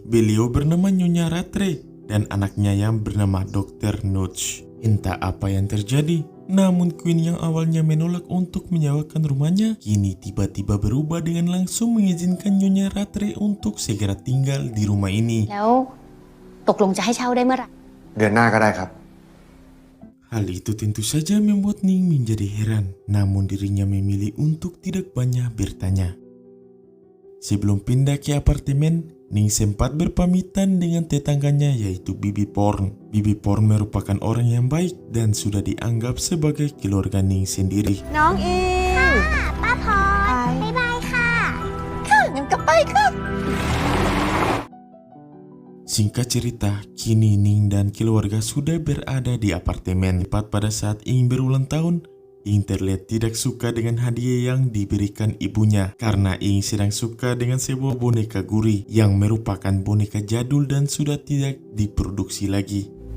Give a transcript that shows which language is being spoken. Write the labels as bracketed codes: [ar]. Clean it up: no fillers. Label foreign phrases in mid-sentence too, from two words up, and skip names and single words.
[id] Beliau bernama Nyonya Rattray dan anaknya yang bernama Dr. Nudge. Entah apa yang terjadi, namun Queen yang awalnya menolak untuk menyewakan rumahnya, kini tiba-tiba berubah dengan langsung mengizinkan Nyonya Rattray untuk segera tinggal di rumah ini. [th] แล้วตกลงจะให้เช่าได้เมื่อไหร่ เดือนหน้าก็ได้ครับ [id] Hal itu tentu saja membuat Ning menjadi heran, namun dirinya memilih untuk tidak banyak bertanya. Sebelum pindah ke apartemen, Ning sempat berpamitan dengan tetangganya yaitu Bibi Porn. Bibi Porn merupakan orang yang baik dan sudah dianggap sebagai keluarga Ning sendiri. [th] น้องอิง ป้าพรบ๊ายบายค่ะ ค่ะงั้นก็ไปค่ะ [id] Singkat cerita, kini Ning dan keluarga sudah berada di apartemen. Tepat pada saat Ing berulang tahun, Ing terlihat tidak suka dengan hadiah yang diberikan ibunya karena Ing sedang suka dengan sebuah boneka gurih yang merupakan boneka jadul dan sudah tidak diproduksi lagi.